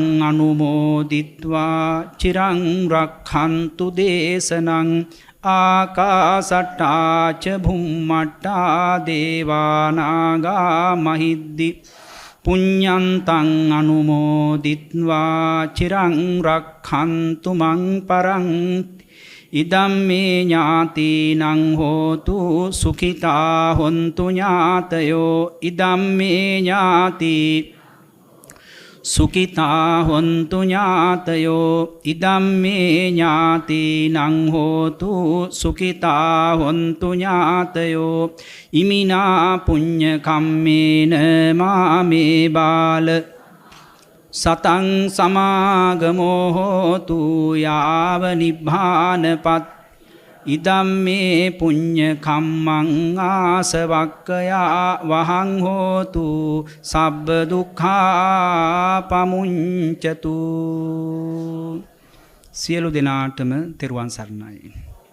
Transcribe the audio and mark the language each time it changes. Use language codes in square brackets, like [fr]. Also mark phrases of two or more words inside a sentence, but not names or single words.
[pi] අනුමෝදිත්වා චිරං රක්ඛන්තු දේශනං ආකාසට්ඨා ච බුම්මට්ඨා දේවානාගා මහිද්దికා පුඤ්ඤන්තං අනුමෝදිත්වා චිරං රක්ඛන්තු මං පරන්ති ඉදම්මේ ඥාතිනං හෝතු සුඛිතා හොන්තු ඥාතයෝ ඉදම්මේ ඥාති සුඛිතා හොන්තු ඥාතයෝ ඉදම්මේ ඥාතිනං හෝතු සුඛිතා හොන්තු ඥාතයෝ ඉමිනා පුඤ්ඤ කම්මේන මාමේ බාල සතං සමාගමෝ හෝතු යාව නිබ්බානපත් ඉදම්මේ පුඤ්ඤ කම්මං ආසවක්කයා වහං හෝතු සබ්බ දුක්ඛා පමුඤ්චතු. [si] සියලු දෙනාටම තෙරුවන් සරණයි.